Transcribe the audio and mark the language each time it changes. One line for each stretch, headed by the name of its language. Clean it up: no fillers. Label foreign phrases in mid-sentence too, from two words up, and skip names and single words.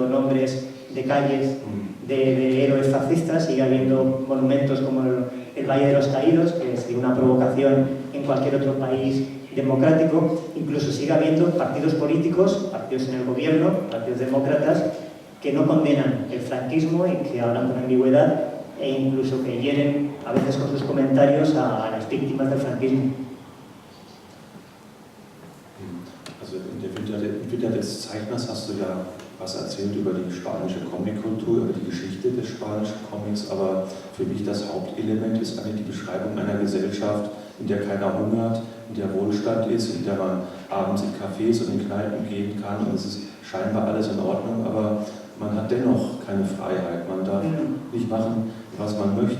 Spanish: nombres de calles de héroes fascistas, sigue habiendo monumentos como el Valle de los Caídos, que sería una provocación en cualquier otro país democrático, incluso sigue habiendo partidos políticos, partidos en el gobierno, partidos demócratas, que no condenan el franquismo y que hablan con ambigüedad e incluso que hieren a veces con sus comentarios a las víctimas del franquismo.
German: Also in der Vita des Zeichners hast du ja was erzählt über die spanische Comickultur, über die Geschichte des spanischen Comics, aber für mich das Hauptelement ist eigentlich die Beschreibung einer Gesellschaft, in der keiner hungert, in der Wohlstand ist, in der man abends in Cafés und in Kneipen gehen kann und es ist scheinbar alles in Ordnung, aber man hat dennoch keine Freiheit, man darf nicht machen, was man möchte.